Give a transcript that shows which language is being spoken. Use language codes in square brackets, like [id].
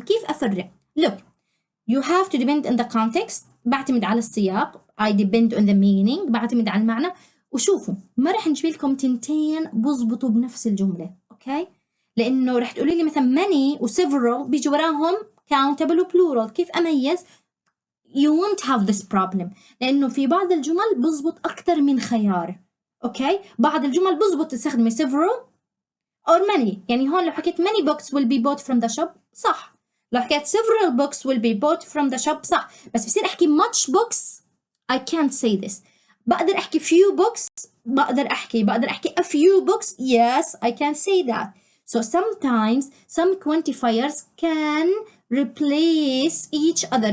[ar] كيف أفرق؟ [en] Look, you have to depend on the context. [ar] بعتمد على السياق. [en] I depend on the meaning. [ar] بعتمد على المعنى. وشوفوا ما رح نجيب لكم تنتين بزبطوا بنفس الجملة. أوكي؟ لأنه رح تقولي لي مثلا many و several بيجي وراهم countable و plural. كيف أميز؟ [en] You won't have this problem. [ar] لأنه في بعض الجمل بزبط أكتر من خيار. أوكي؟ بعض الجمل بزبط تستخدمي several or many. يعني هون لو حكيت [en] many books will be bought from the shop صح. لو حكيت several books will be bought from the shop صح. [ar] بس بصير أحكي [en] much books I can't say this. [ar] بقدر أحكي [en] few books بقدر أحكي a few books. Yes, I can say that. So sometimes some quantifiers can replace each other.